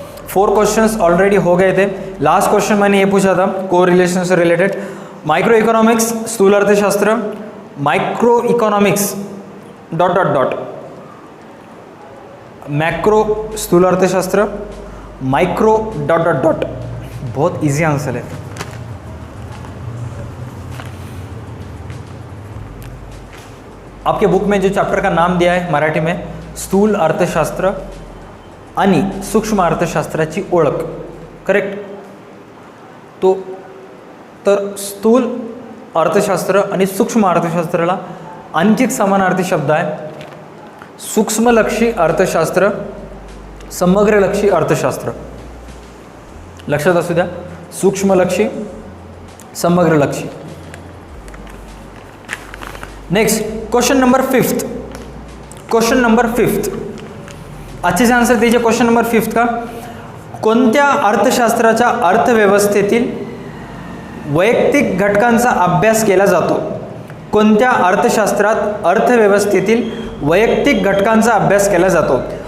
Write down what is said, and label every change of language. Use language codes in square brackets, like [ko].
[hi] Four questions already हो गए थे। लास्ट क्वेश्चन मैंने ये पूछा था को रिलेशन से रिलेटेड, माइक्रो इकोनॉमिक्स स्थूल अर्थशास्त्र, micro economics dot dot dot, macro स्थूल अर्थशास्त्र, माइक्रो डॉट डॉट डॉट। बहुत इजी आंसर है। आपके बुक में जो चैप्टर का नाम दिया है मराठी में, [mr] स्थूल अर्थशास्त्र आणि सूक्ष्म अर्थशास्त्राची ओळख, [hi] करेक्ट। [mr] तर स्थूल अर्थशास्त्र आणि सूक्ष्म अर्थशास्त्राला आणखी एक समानार्थी शब्द आहे, सूक्ष्मलक्षी अर्थशास्त्र, समग्रलक्षी अर्थशास्त्र। लक्षात असू द्या, सूक्ष्मलक्षी, समग्रलक्षी। [en] Next question number 5। [hi] Question number 5 अच्छे से आंसर दीजिए। क्वेश्चन नंबर 5 का, [mr] कोणत्या अर्थशास्त्राच्या अर्थव्यवस्थेतील वैयक्तिक घटकांचा अभ्यास केला जातो? कोणत्या अर्थशास्त्रात अर्थव्यवस्थेतील वैयक्तिक घटकांचा अभ्यास केला जातो?